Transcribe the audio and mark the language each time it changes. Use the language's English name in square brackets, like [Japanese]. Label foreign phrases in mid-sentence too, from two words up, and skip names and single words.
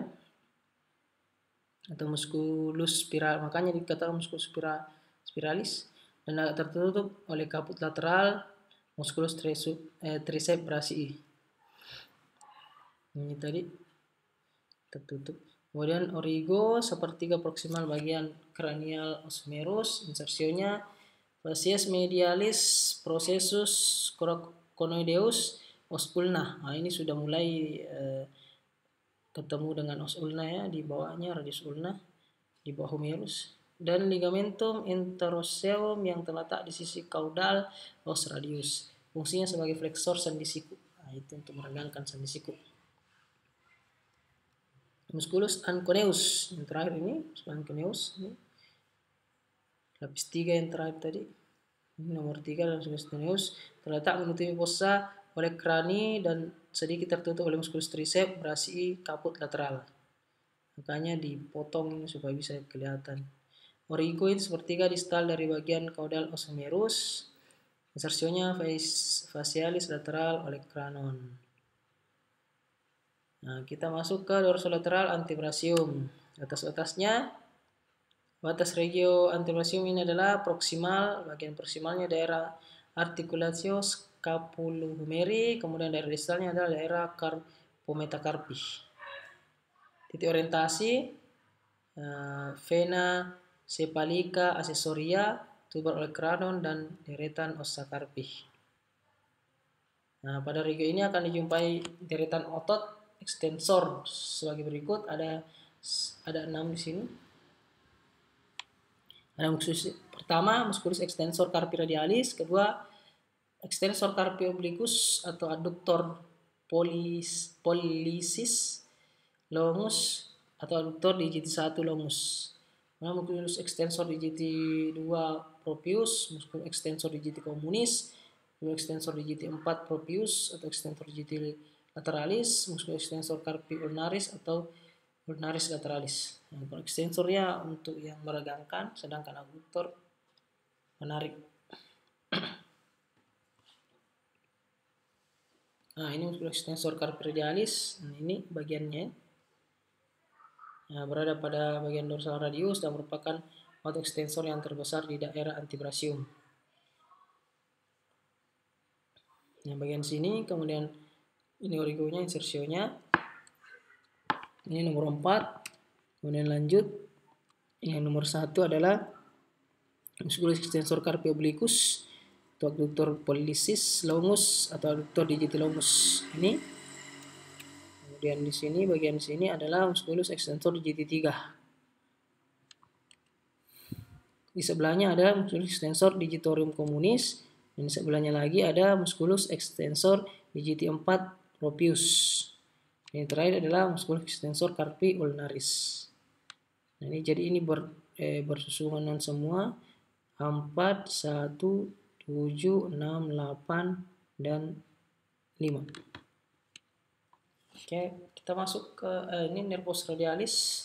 [Indonesian] Atau musculus spiral, makanya dikatakan musculus spiralis, dan tertutup oleh kaput lateral musculus tricep brachii. Ini tadi tertutup. Kemudian origo sepertiga proksimal bagian kranial os humerus, insersionya facies medialis processus conoideus os ulna. Nah, ini sudah mulai ketemu dengan os ulna ya, di bawahnya radius ulna, di bawah humerus, dan ligamentum interosseum yang terletak di sisi caudal os radius. Fungsinya sebagai flexor sendi siku. Nah, itu untuk meregangkan sendi siku. Musculus anconeus yang terakhir ini, musculus anconeus ini. Lapis 3 yang terakhir tadi. Ini nomor 3 dalam musculus anconeus, terletak menutupi fossa oleh krani dan sedikit tertutup oleh musculus tricep brachii caput lateral. makanya dipotong supaya bisa kelihatan. Origo itu sepertiga distal dari bagian caudal os humerus. Insersionya facialis lateral olecranon. Nah, kita masuk ke dorsolateral antebrasium. Atas-atasnya, batas regio antebrasium ini adalah proksimal. Bagian proksimalnya daerah articulatio scapulohumeri. Kemudian daerah distalnya adalah daerah carpometacarpi. Titik orientasi, vena cephalika accessoria, tuber olecranon, dan deretan ossa carpi. Nah, pada regio ini akan dijumpai deretan otot ekstensor sebagai berikut. Ada 6 di sini. Ada pertama musculus extensor carpi radialis, kedua extensor carpi obliquus atau adductor pollicis longus atau adductor digiti 1 longus. Nah, musculus extensor digiti 2 propius, musculus extensor digiti communis, musculus extensor digiti 4 propius atau extensor digiti lateralis, musculus extensor carpi ulnaris atau ulnaris lateralis. Nah, ekstensornya untuk yang meregangkan, sedangkan adductor menarik. Nah, ini musculus extensor carpi radialis. Nah, ini bagiannya. Nah, berada pada bagian dorsal radius dan merupakan otot ekstensor yang terbesar di daerah antebrasium. Nah, bagian sini, kemudian ini origonya, insersionya. Ini nomor 4. Kemudian lanjut. Yang nomor 1 adalah musculus extensor carpi obliquus atau adductor pollicis longus atau adductor digiti longus. Ini. Kemudian di sini bagian sini adalah musculus extensor digiti 3. Di sebelahnya ada musculus extensor digitorium communis, dan di sebelahnya lagi ada musculus extensor digiti 4 propius. Yang terakhir adalah musculus extensor carpi ulnaris. Nah, ini jadi ini bersusunan semua 4, 1, 7, 6, 8, dan 5. Oke, kita masuk ke ini nervus radialis.